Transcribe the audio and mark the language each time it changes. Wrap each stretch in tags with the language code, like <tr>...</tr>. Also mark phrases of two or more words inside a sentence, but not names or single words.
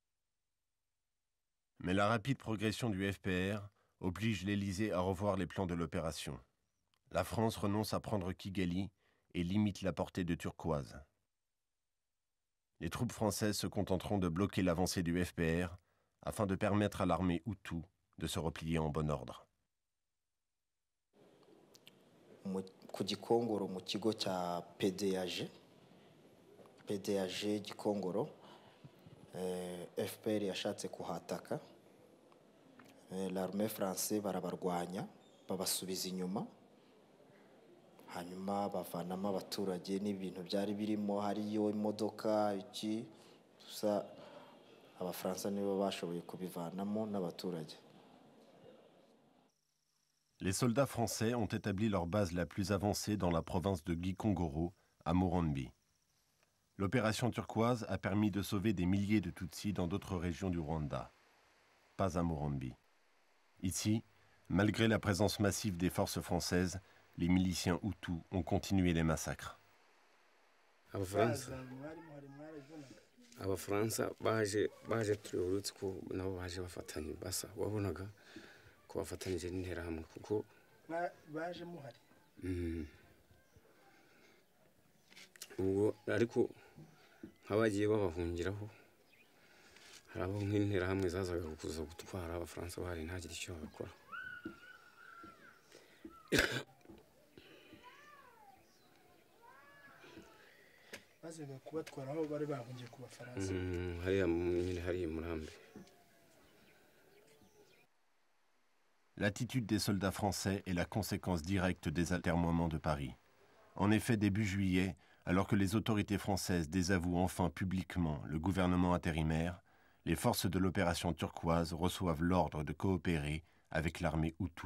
<fr>Mais la rapide progression du FPR oblige l'Élysée à revoir les plans de l'opération. La France renonce à prendre Kigali et limite la portée de Turquoise. Les troupes françaises se contenteront de bloquer l'avancée du FPR afin de permettre à l'armée Hutu de se replier en bon ordre.</fr> <rw>Ku Gikongoro mu kigo cya PDAG Gikongoro FPR yashatse kuhataka</rw> <fr>l'armée française</fr> <rw>barabarwanya babasubiza inyuma hanyuma bavanamo abaturage n'ibintu byari birimo hariyo imodoka iki gusa abafaransa nibo bashoboye kubivanamo n'abaturage.</rw> <fr>Les soldats français ont établi leur base la plus avancée dans la province de Gikongoro, à Murambi. L'opération turquoise a permis de sauver des milliers de Tutsis dans d'autres régions du Rwanda. Pas à Murambi. Ici, malgré la présence massive des forces françaises, les miliciens Hutus ont continué les massacres.</fr> <rw>Abafaransa baje turi urutse ko nabo baje bafatanye basa wabonaga ko bafatanyije n'interahamwe kuko baje muhari ubwo ariko nk'abagiye babahungiraho hari abo nk'interahamwe zazaga kuza gutwara abafaransa bahari ntagire icyo bakora. bazaga kubatwara aho bari bahungiye ku bafaransa hariya Murambi.</rw> <fr>L'attitude des soldats français est la conséquence directe des atermoiements de Paris. En effet, début juillet, alors que les autorités françaises désavouent enfin publiquement le gouvernement intérimaire, les forces de l'opération turquoise reçoivent l'ordre de coopérer avec l'armée Hutu.</fr>